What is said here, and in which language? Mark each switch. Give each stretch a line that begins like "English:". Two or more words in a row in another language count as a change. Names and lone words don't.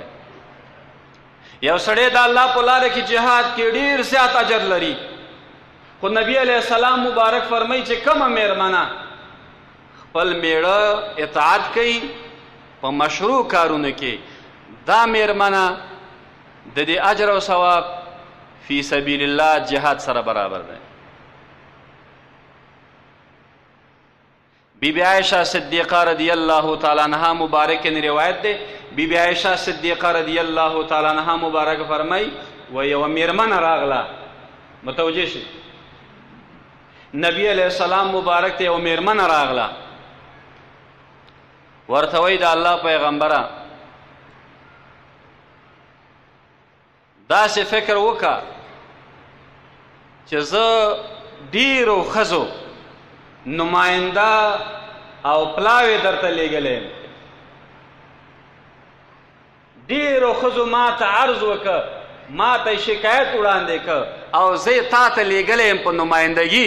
Pashto: یو سړی د الله په لاره کې جهاد کې ډیر زیات اجر لري، خو نبی
Arabic: علیه السلام
Pashto: مبارک فرمایي چې کومه میرمنه خپل میړه اطاعت کوي په مشروع کارونه کې، دا میرمنه د دې اجر او ثواب
Arabic: فی سبیل الله
Pashto: جهاد سره برابر دی. بی بی عائشہ صدیقہ
Arabic: رضی اللہ تعالیٰ عنہ
Pashto: مبارک نے روایت دے، بی بی عائشہ صدیقہ
Arabic: رضی اللہ تعالیٰ عنہ
Pashto: مبارک فرمائی و یو میرمن راغلا، متوجه شي، نبی
Arabic: علیہ السلام
Pashto: مبارک ته یو میرمن راغلا، ورته وی د الله پیغمبره داسې فکر وکړه چې زه ډیرو ښځو نماینده او پلاوی درته لیږلی، ډیرو ښځو ما ته عرض وکړه، ما ته شکایت وړاندې کړ او زه یې تا ته لیږلی یم په نمایندګي.